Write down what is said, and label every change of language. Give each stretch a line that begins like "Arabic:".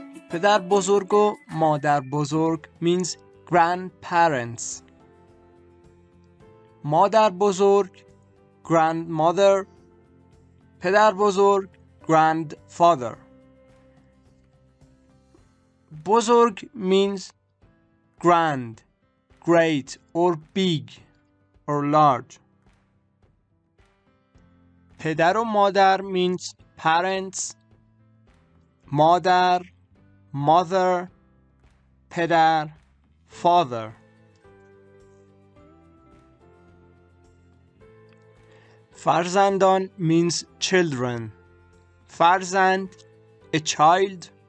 Persian: پدر بزرگ و مادر بزرگ
English: means grandparents.
Persian: مادر بزرگ
English: grandmother.
Persian: پدر بزرگ
English: grandfather.
Persian: بزرگ
English: means grand, great or big or large.
Persian: پدر و مادر
English: means parents.
Persian: مادر
English: mother.
Persian: پدر
English: father.
Persian: فرزندان
English: means children.
Persian: فرزند
English: a child.